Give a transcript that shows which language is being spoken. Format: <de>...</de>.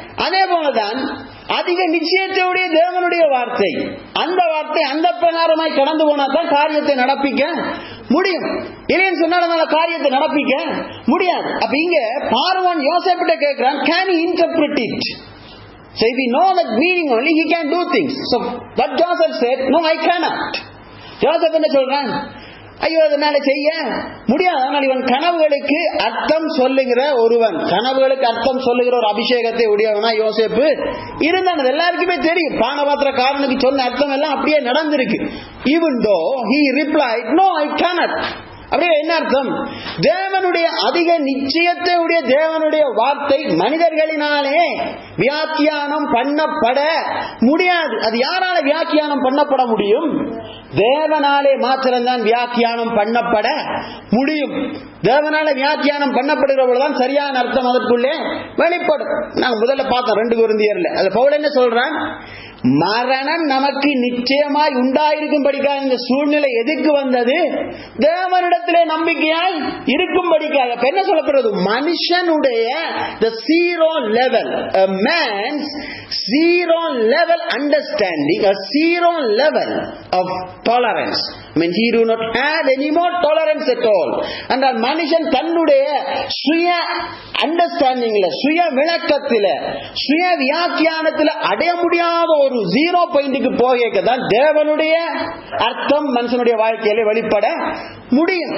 <ta>அதே போலதான் அதிக நிச்சயத்தையுடைய தேவனுடைய வார்த்தை, அந்த வார்த்தை அந்த பிரகாரமாய் கடந்து போனாதான் காரியத்தை நடப்பிக்க முடியும். இல்லைன்னு சொன்னால காரியத்தை நடப்பிக்க முடியாது. அப்ப இங்க பார்வோன் யோசேப்பிட்ட கேட்கிறான்,</ta> <en>can he interpret it? So if we know that meaning only, he can do things. So what Joseph said, no, I cannot.</en> <ta>யோசேப் என்ன சொல்றான்? ஐயோ அதனால செய்ய முடியாது. ஆனால் இவன் கனவுகளுக்கு அர்த்தம் சொல்லுகிற ஒருவன், கனவுகளுக்கு அர்த்தம் சொல்லுகிற ஒரு அபிஷேகத்தை உடையவனா யோசேப்பு இருந்தான். எல்லாருக்குமே தெரியும், பானபாத்திரக்காரனுக்கு சொன்ன அர்த்தம் எல்லாம் அப்படியே நடந்திருக்கு.</ta> <en>Even though he replied, no, I cannot.</en> <ta>அப்படியே என்ன அர்த்தம்? தேவனுடைய அதிக நிச்சயத்தை உடைய தேவனுடைய வார்த்தை மனிதர்களினாலே வியாக்கியானம் பண்ணப்பட முடியாது. அது யாரால வியாக்கியானம் பண்ணப்பட முடியும்? தேவனாலே மாத்திரம்தான் வியாக்கியானம் பண்ணப்பட முடியும். தேவனால வியாக்கியானம் பண்ணப்படுகிற பொழுதுதான் சரியான அர்த்தம் அதற்குள்ளே வெளிப்படும். நாங்க முதல்ல பார்த்தோம் 2 கொரிந்தியர்ல, அது பவுல் என்ன சொல்றான்? மரணம் நமக்கு நிச்சயமாய் உண்டாயிருக்கும்படிக்காக இந்த சூழ்நிலை எதுக்கு வந்தது? தேவனிடத்திலே நம்பிக்கையாய் இருக்கும்படிக்காக. அப்ப என்ன சொல்லப்படுறது? மனுஷனுடைய</ta> <en>the zero level, a man's zero level understanding, a zero level of tolerance. I mean, he do not add any more tolerance at all.</en> <ta>And மனுஷன் தன்னுடைய சுய அண்டர்ஸ்டாண்டிங்ல, சுய விளக்கத்தில, சுய வியாக்கியானத்தில அடைய முடியாத ஒரு 0 பாயிண்ட்க்கு போகதான் தேவனுடைய அர்த்தம் மனுஷனுடைய வாழ்க்கையில வெளிப்பட முடியும்.</ta>